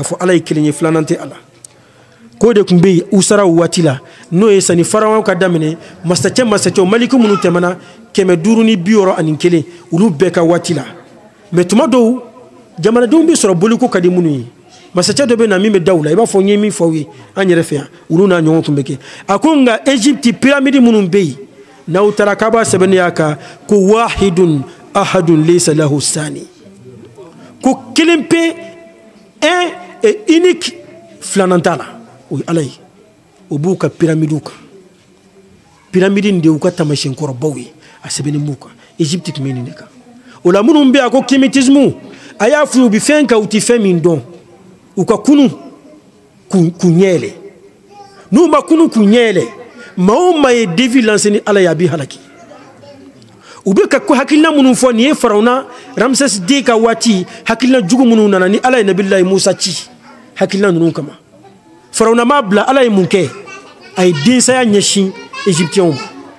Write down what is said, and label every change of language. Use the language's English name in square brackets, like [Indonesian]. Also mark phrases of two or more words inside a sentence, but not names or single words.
[Bambara] fɔ Ala ye kelen ye filanan tɛ Ala k'o de tun bɛ yen Usara waati la n'o ye sani Faraɔn ka daminɛ masacɛw maliki minnu tɛmɛna 561 olu bɛɛ ka waati la mais tuma dɔw jamanadenw bɛ sɔrɔ boliko ka di minnu ye masacɛ dɔ bɛ na min bɛ da u la i b'a fɔ n ye min fɔ aw ye an yɛrɛ fɛ yan olu n'a ɲɔgɔn tun bɛ kɛ a ko nka Égypte pyramide minnu bɛ yen n'aw taara k'a b'a sɛbɛnnenya kan ko [Arabic] واحد أحد ليس له [Bambara] sani ko kelen pe [French] un et unique [Bambara] filanan t'a la o ye Ala ye o b'u ka pyramides kan pyramide in de y'u ka taamasiyɛn kɔrɔbaw ye a sɛbɛnnen b'u kan Égypte tun bɛ nin de kan o la minnu bɛ yen a ko kémétisme a y'a f'u ye u bɛ fɛn kan u tɛ fɛn min dɔn u ka kunu k'u ɲɛ yɛlɛ n'u ma kunu k'u ɲɛ yɛlɛ maa o maa ye [French] défi lancé [Bambara] ni Ala ye a b'i halaki u bɛ ka hakilina minnu fɔ nin ye Farawuna Ramsès II ka waati hakilina jugu minnu nana ni Ala ye Nabilahi Musa ci hakilina ninnu kama Farawuna m'a bila Ala ye mun kɛ a ye densaya ɲɛsin Égyptiens ma